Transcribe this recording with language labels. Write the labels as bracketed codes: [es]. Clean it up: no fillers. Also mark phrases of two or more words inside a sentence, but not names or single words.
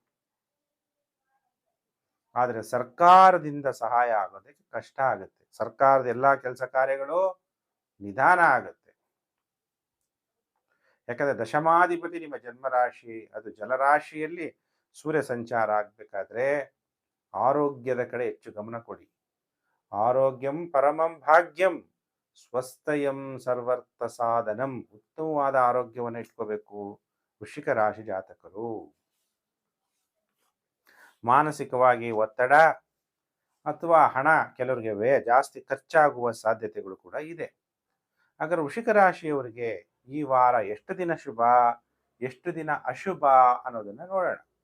[kn] ಆದರೆ ಸರ್ಕಾರದಿಂದ ಸಹಾಯ ಆಗೋದಕ್ಕೆ ಕಷ್ಟ ಆಗುತ್ತೆ. ಸರ್ಕಾರದ ಎಲ್ಲಾ ಕೆಲಸ ಕಾರ್ಯಗಳು ನಿಧಾನ ಆಗುತ್ತೆ. ಯಾಕಂದ್ರೆ ದಶಮಾಧಿಪತಿ ನಿಮ್ಮ ಜನ್ಮರಾಶಿ, ಅದು ಜಲರಾಶಿಯಲ್ಲಿ ಸೂರ್ಯ ಸಂಚಾರ ಆಗ್ಬೇಕಾದ್ರೆ ಆರೋಗ್ಯದ ಕಡೆ ಹೆಚ್ಚು ಗಮನ ಕೊಡಿ. [sa] ಆರೋಗ್ಯಂ ಪರಮಂ ಭಾಗ್ಯಂ, ಸ್ವಸ್ಥಯಂ ಸರ್ವರ್ಥ ಸಾಧನಂ. [kn] ಉತ್ತಮವಾದ ಆರೋಗ್ಯವನ್ನು ಇಟ್ಕೋಬೇಕು ವೃಶ್ಚಿಕ ರಾಶಿ ಜಾತಕರು. ಮಾನಸಿಕವಾಗಿ ಒತ್ತಡ ಅಥವಾ ಹಣ, ಕೆಲವರಿಗೆ ಜಾಸ್ತಿ ಖರ್ಚಾಗುವ ಸಾಧ್ಯತೆಗಳು ಕೂಡ ಇದೆ. ಹಾಗಾದ್ರೆ ವೃಶ್ಚಿಕ ರಾಶಿಯವರಿಗೆ ಈ ವಾರ ಎಷ್ಟು ದಿನ ಶುಭ, ಎಷ್ಟು ದಿನ ಅಶುಭ ಅನ್ನೋದನ್ನ ನೋಡೋಣ.